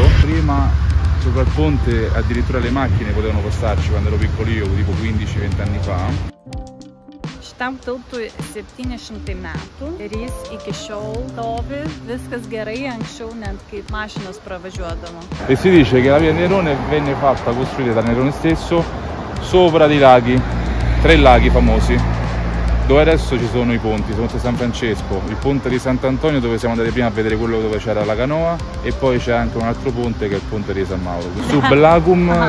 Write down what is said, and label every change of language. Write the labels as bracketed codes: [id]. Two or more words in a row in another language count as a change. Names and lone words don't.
[it] Prima sopra il ponte addirittura le macchine potevano passarci quando ero piccolino, tipo 15-20 anni fa. [lt] Šitam tiltui 700 metų ir jis iki šiol stovi, viskas gerai, anksčiau net kaip mašinos pravažiuodavo. [it] E si dice che la via Nerone venne fatta costruire da Nerone stesso sopra dei laghi, 3 laghi famosi, dove adesso ci sono i ponti, il ponte San Francesco, il ponte di Sant'Antonio dove siamo andati prima a vedere quello dove c'era la canoa e poi c'è anche un altro ponte che è il ponte di San Mauro.